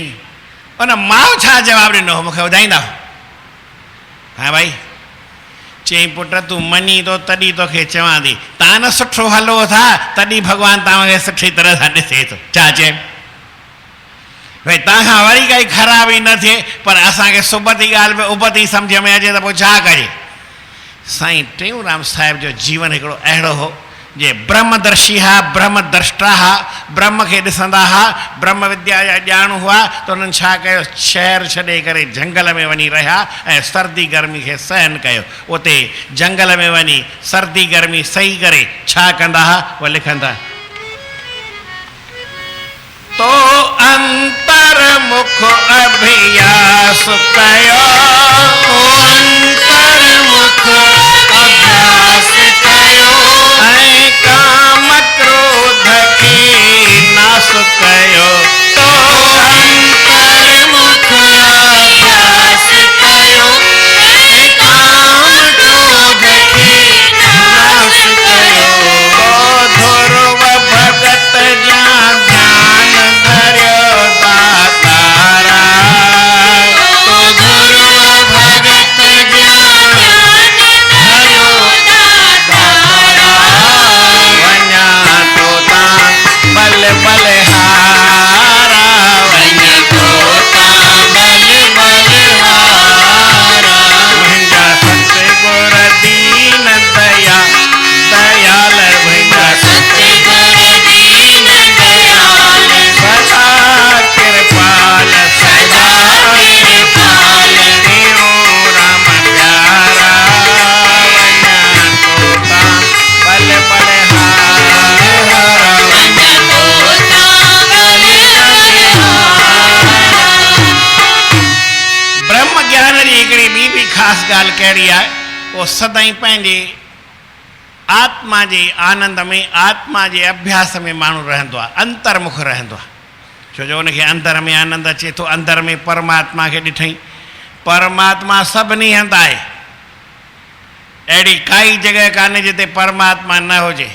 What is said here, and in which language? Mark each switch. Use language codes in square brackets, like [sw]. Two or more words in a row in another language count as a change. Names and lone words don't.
[sd] उन माउ छा जवाबु ॾिनो, मूंखे ॿुधाईंदा? हा भाई, चईं पुट तूं मञी थो तॾहिं तोखे चवां थी, तव्हां न सुठो हलो था तॾहिं भॻवानु तव्हांखे सुठी तरह सां ॾिसे थो। छा चए भाई, तव्हांखां वरी काई ख़राबी न थिए, पर असांखे सुबती ॻाल्हि में उबती सम्झ में अचे त पोइ छा कजे। साईं टेऊंराम साहिब जो जीवन हिकिड़ो अहिड़ो हो जे ब्रह्मदर्शी हा, ब्रह्मद्रष्टा हा, ब्रह्म खे ॾिसंदा हा, ब्रह्म विद्या जा ॼाण हुआ, त उन्हनि छा कयो, शहर छॾे करे जंगल में वञी रहिया ऐं सर्दी गर्मी खे सहन कयो। उते जंगल में वञी सर्दी गर्मी सही करे छा कंदा हा, उहे लिखंदा, तो अंतर्मुख अभ्यास कयो, अंतर्मुख अभ्यास कयो, ऐं काम क्रोध की नाश कयो, तो अंतर्मुख अभ्यास कयो, ऐं काम क्रोध की नाश कयो, तो ध्रुव भगत जान ध्यान धर्यो दातारा, तो ध्रुव भगत ज्ञान धर्यो दातारा, वञा तो तां बल बलहारा, वञा तो तां बल बलहारा, मुंहिंजा सतगुर दीन दया दयाल, मुंहिंजा सतगुर दीन दयाल, सदा कृपाल, सदा कृपाल, टेऊंराम प्यारा, वञा तो तां बल बलहारा, वञा तो तां बल बलहारा। ब्रह्म ज्ञान जी हिकिड़ी ॿी बि ख़ासि ॻाल्हि कहिड़ी आहे, उहो सदाईं पंहिंजे आत्मा जे आनंद में, आत्मा जे अभ्यास में माण्हू रहंदो आहे, अंतर्मुख रहंदो आहे। छो जो उनखे अंदर में आनंद अचे थो, अंदर में परमात्मा खे ॾिठई, परमात्मा सभिनी हंधि आहे, अहिड़ी काई जॻह कान्हे जिते परमात्मा न हुजे।